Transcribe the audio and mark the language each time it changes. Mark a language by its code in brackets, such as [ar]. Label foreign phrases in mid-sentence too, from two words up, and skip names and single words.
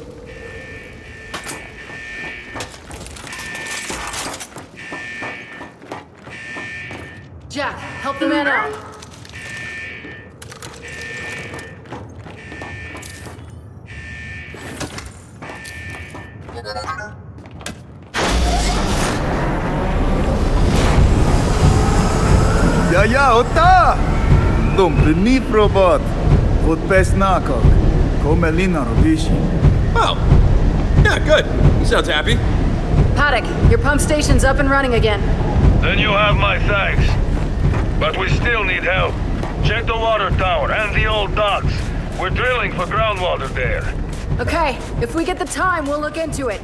[en] Jack, help the man out. Ja, Otta! Dumplini robot. Vod pesnako. Komelina robishi. Oh, yeah, good. He sounds happy. Paddock, your pump station's up and running again. Then you have my thanks. But we still need help. Check the water tower and the old docks. We're drilling for groundwater there. Okay, if we get the time, we'll look into it.